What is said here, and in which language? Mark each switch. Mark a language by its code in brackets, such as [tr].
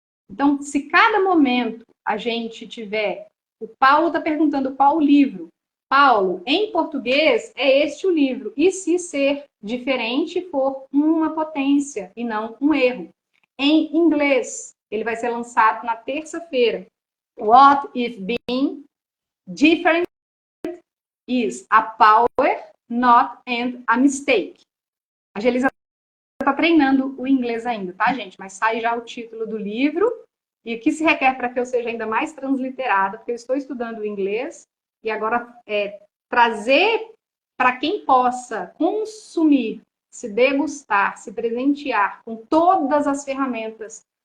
[pt] Então, se cada momento a gente tiver... O Paulo está perguntando qual o livro. Paulo, em português, é este o livro. E se ser diferente for uma potência e não um erro? Em inglês, ele vai ser lançado na terça-feira. [en] What if being different is a power, not and a mistake? [pt] A Gelisa está treinando o inglês ainda, tá, gente? Mas sai já o título do livro e o que se requer para que eu seja ainda mais transliterada, porque eu estou estudando o inglês e agora trazer para quem possa consumir, se degustar, se presentear com todas as ferramentas.